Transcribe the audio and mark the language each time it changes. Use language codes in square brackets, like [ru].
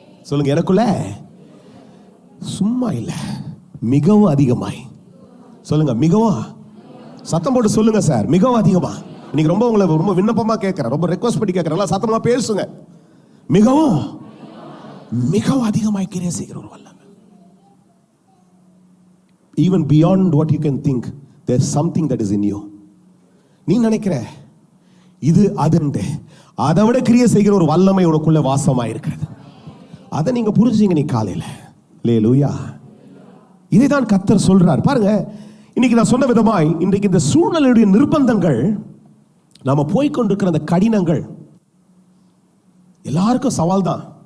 [ta] சொல்லுங்க, எனக்குள்ள சும்மா இல்ல, மிகவும் அதிகமாய். சொல்லுங்க, மிகவும். சத்தம் போட்டு சொல்லுங்க சார், மிகவும் அதிகமா. இன்னைக்கு ரொம்ப உங்களை ரொம்ப விண்ணப்பமா கேட்கிறேன், ரொம்ப ரெக்வஸ்ட் பண்ணி கேட்கிறேன், சத்தமா பேசுங்க. மிகவும் மிகவும் அதிகமாய் கிரியை செய்கிற ஒரு வல்லமை. [en] Even beyond what you can think, there's something that is in you. [ta] நீ நினைக்கிற இது அதுண்டு, அதை விட கிரியை செய்கிற ஒரு வல்லமை உனக்குள்ள வாசமாக இருக்கிறது. அதை நீங்க புரிஞ்சுங்க. நீ காலையில் அல்லேலூயா. இதை தான் கர்த்தர் சொல்றார். பாருங்க, இன்னைக்கு நான் சொன்ன விதமாய் இன்றைக்கு இந்த சூழ்நிலையுடைய நிர்பந்தங்கள், நாம போய்கொண்டிருக்கிற அந்த கடினங்கள் எல்லாருக்கும் சவால் தான்.